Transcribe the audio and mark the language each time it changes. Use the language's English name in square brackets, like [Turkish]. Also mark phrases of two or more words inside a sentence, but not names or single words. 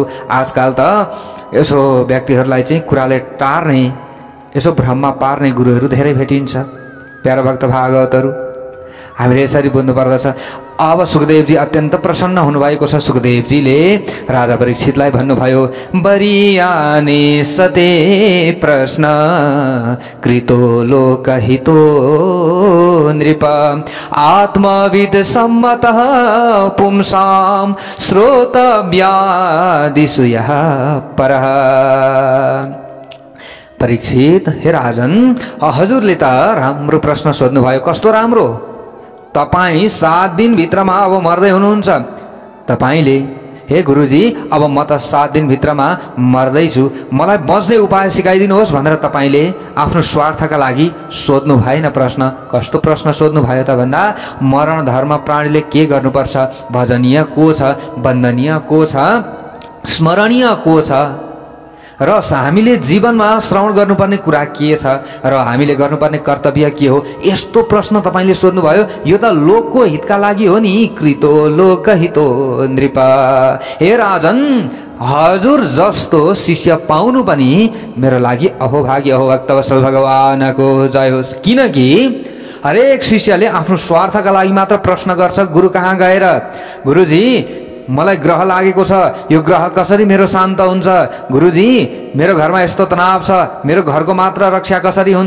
[Nepali] आजकल त यसो व्यक्तिहरूलाई चाहिँ कुराले टार्ने, यसो भ्रममा पार्ने गुरुहरू धेरै भेटिन्छ प्यारा भक्त भागवतहरू। हामीले यसरी बुझ्नु पर्दछ। अब सुखदेवजी अत्यन्त प्रसन्न हुनुभएको छ। सुखदेवजीले राजा परीक्षितलाई भन्नुभयो, [Sanskrit] बरियाने सते प्रश्न कृतो लोकहितो नृप आत्मविद सम्मतः पुंसां श्रोतव्यादिषु यः परः। [Nepali] परीक्षित, हे राजन, हजुरले त राम्रो प्रश्न सोध्नुभयो। कस्तो राम्रो? तपाईँ 7 दिनभित्रमा अब मर्दै हुनुहुन्छ। तपाईँले, हे गुरुजी, अब म त 7 दिनभित्रमा मर्दैछु, मलाई बच्ने उपाय सिकाइदिनुहोस् भनेर तपाईँले आफ्नो स्वार्थका लागि सोध्नु भएन प्रश्न। कस्तो प्रश्न सोध्नु भयो त भन्दा, मरण धर्म प्राणीले के गर्नुपर्छ, भजनीय को छ, वन्दनीय को छ, स्मरणीय को छ, र हामीले जीवनमा श्रवण गर्नुपर्ने कुरा के छ, र हामीले गर्नुपर्ने कर्तव्य के हो, यस्तो प्रश्न तपाईँले सोध्नुभयो। यो त लोकको हितका लागि हो नि। [Sanskrit] कृतो लोकहितो नृप। [Nepali] हे राजन, हजुर जस्तो शिष्य पाउनु पनि मेरो लागि अहोभाग्य हो। भक्तवत्सल भगवानको जय होस्। किनकि हरेक शिष्यले आफ्नो स्वार्थका लागि मात्र प्रश्न गर्छ गुरु कहाँ गएर, गुरुजी मलाई ग्रह लागेको छ, यो ग्रह कसरी मेरो शान्त हुन्छ, गुरुजी मेरो घरमा यस्तो तनाव छ, मेरो घरको मात्र रक्षा कसरी हुन्छ।